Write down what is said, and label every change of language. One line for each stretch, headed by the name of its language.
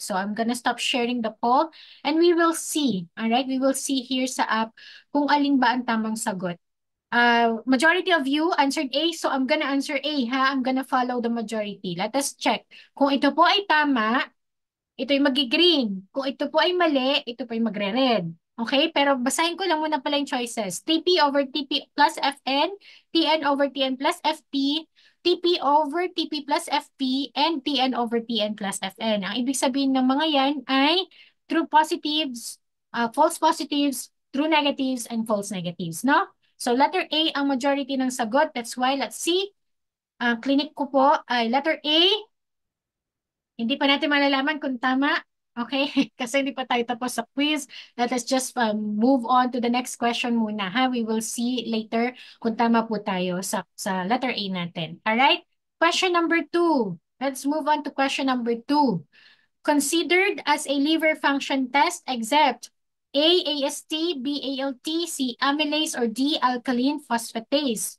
English: So, I'm gonna stop sharing the poll and we will see. Alright? We will see here
Filipino: sa app kung alin ba ang tamang sagot.
English: Majority of you answered A, so I'm gonna answer A, ha? I'm gonna follow the majority. Let us check.
Filipino: Kung ito po ay tama, ito ay magi-green. Kung ito po ay mali, ito po ay magre-red.
English: Okay?
Filipino: Pero basahin ko lang muna pala yung choices.
English: TP over TP plus FN, TN over TN plus FP, TP over TP plus FP, and TN over TN plus FN.
Filipino: Ang ibig sabihin ng mga yan ay true positives, false positives, true negatives, and false negatives, no? So, letter A ang majority ng sagot.
English: That's why, let's see.
Filipino: Clinic ko po ay letter A. Hindi pa natin malalaman kung tama. Okay? Kasi hindi pa tayo tapos sa quiz.
English: Let us just move on to the next question muna, ha? We will see later
Filipino: kung tama po tayo sa letter A natin.
English: Alright? Question number 2. Let's move on to question number 2. Considered as a liver function test except A, AST, B, ALT, C, amylase, or D, alkaline phosphatase.